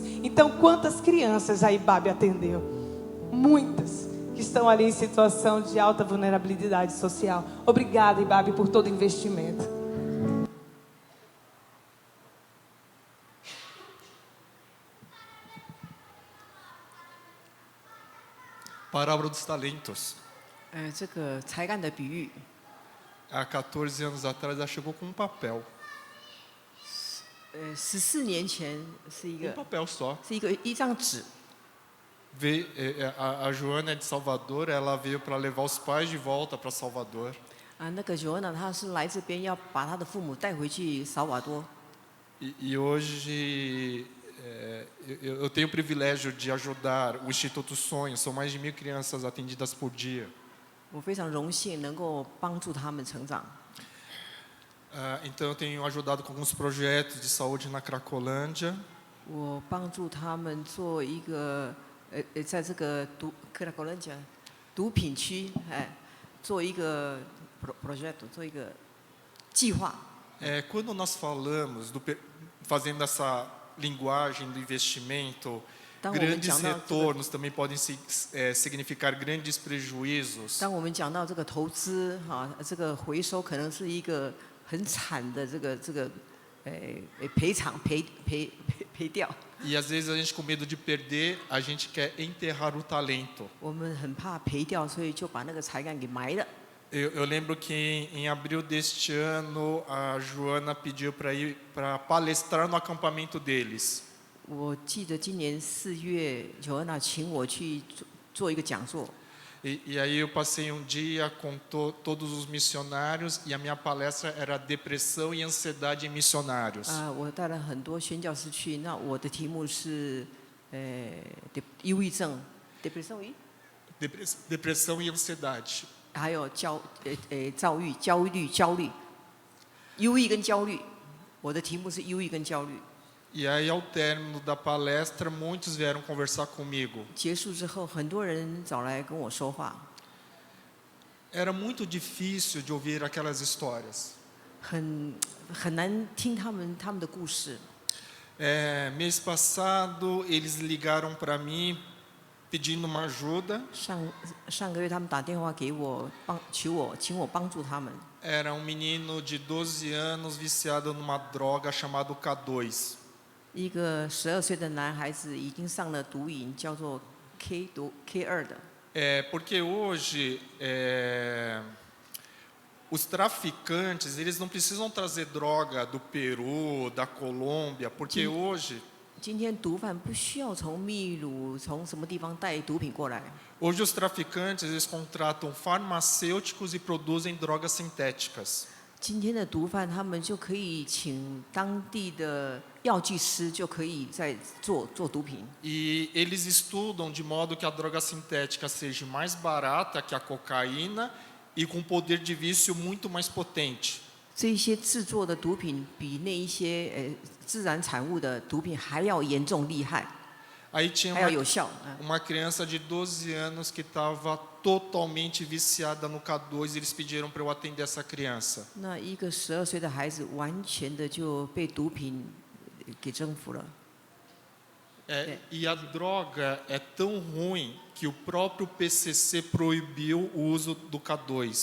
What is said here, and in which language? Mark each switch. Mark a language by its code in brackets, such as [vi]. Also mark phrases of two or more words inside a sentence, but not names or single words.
[pt] Então, quantas crianças a Ibabe atendeu? Muitas que estão ali em situação de alta vulnerabilidade social. Obrigada, Ibabe, por todo o investimento. Parábola dos talentos. [zh] 这个才干的比喻， [pt] Há 14 anos atrás, ela chegou com um papel. [zh] 14 年前是一 [pt] Um [zh] 个 [pt] papel só. [zh] 一张纸， [pt] A Joana é de Salvador, ela veio para levar os pais de volta para Salvador. [zh] 那个 Joana 她是来这边要把她的父母带回去萨瓦多。 [pt] E hoje eu tenho o privilégio de ajudar o Instituto Sonho. São mais de 1000 crianças atendidas por dia. [zh] 我非常荣幸能够帮助他们成长。 [pt] Então eu tenho ajudado com alguns projetos de saúde na Cracolândia. [zh] 我帮助他们做一个在这个克拉国人讲毒品区，做一个 projeto， 做一个计划。 [pt] Quando nós falamos, fazendo essa linguagem do investimento, grandes retornos também podem significar grandes prejuízos. [zh] 当我们讲到这个投资这个回收可能是一个很惨的这个赔偿赔掉。 [pt] E às vezes a gente com medo de perder, a gente quer enterrar o talento. [zh] 我们很怕赔掉，所以就把那个才干给埋了。 [pt] Eu lembro que em abril deste ano, a Joana pediu para ir para palestrar no acampamento deles. [zh] 我记得今年4月，Joana 请我去做一个讲座。 [pt] E aí eu passei um dia com todos os missionários e a minha palestra era depressão e ansiedade em missionários. [zh] 我带了很多宣教士去，那我的题目是忧郁症 ，depression [pt] Depressão e ansiedade. [zh] 还有焦虑、焦虑、忧郁跟焦虑。我的题目是忧郁跟焦虑。 [pt] E aí ao término da palestra, muitos vieram conversar comigo. [zh] 结束之后，很多人找来跟我说话。 [pt] Era muito difícil de ouvir aquelas histórias. [zh] 很难听他们的故事。 [pt] Mês passado, eles ligaram para mim pedindo uma ajuda. [zh] 上个月他们打电话给我，请我帮助他们。 [pt] Era um menino de 12 anos viciado numa droga chamada K2. [zh] 一个12岁的男孩子已经上了毒瘾，叫做 K2 的。 [pt] Porque hoje os traficantes eles não precisam trazer droga do Peru, da Colômbia, porque hoje [zh] 今天毒贩不需要从秘鲁、从什么地方带毒品过来。 [pt] hoje os traficantes eles contratam farmacêuticos e produzem drogas sintéticas. [zh] 今天的毒贩他们就可以请当地的药剂师，就可以在做毒品。 [pt] E eles estudam de modo que a droga sintética seja mais barata que a cocaína e com poder de vício muito mais potente. [zh] 这些制作的毒品比那一些自然产物的毒品还要严重厉害， [pt] Aí tinha [zh] 还要有效。 [pt] uma criança de 12 anos que estava totalmente viciada no K2 e eles pediram para eu atender essa criança. [zh] 那一个12岁的孩子完全的就被毒品给征服了。 [pt] E a droga é tão ruim que o próprio PCC proibiu o uso do K2.